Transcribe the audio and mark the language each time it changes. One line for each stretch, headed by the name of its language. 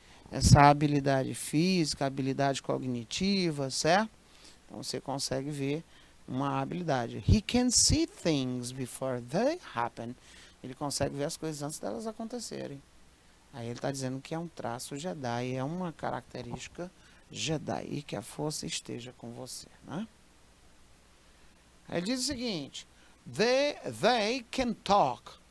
Portuguese: Essa habilidade física, habilidade cognitiva, certo? Então, você consegue ver uma habilidade.
English: He can see things before they happen.
Portuguese: Ele consegue ver as coisas antes delas acontecerem. Aí ele está dizendo que é um traço Jedi, é uma característica Jedi, e que a força esteja com você, né? Aí ele diz o seguinte:
English: they can talk.